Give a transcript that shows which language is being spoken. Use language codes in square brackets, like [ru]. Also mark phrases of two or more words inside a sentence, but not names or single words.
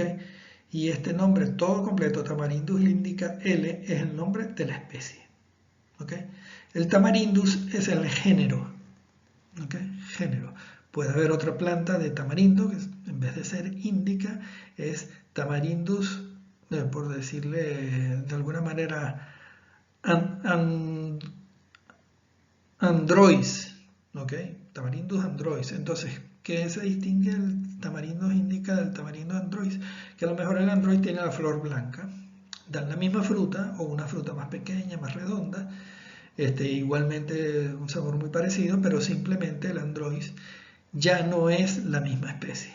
[es] Y este nombre todo completo, Tamarindus indica L, es el nombre de la especie, ¿ok? El Tamarindus es el género, ¿ok? Género. Puede haber otra planta de tamarindo que en vez de ser indica es Tamarindus, por decirle de alguna manera, androis, ¿ok? Tamarindus androis. Entonces, ¿qué se distingue el Tamarindus indica del Tamarindo androis? Que a lo mejor el androis tiene la flor blanca, dan la misma fruta o una fruta más pequeña, más redonda, igualmente un sabor muy parecido, pero simplemente el androis ya no es la misma especie.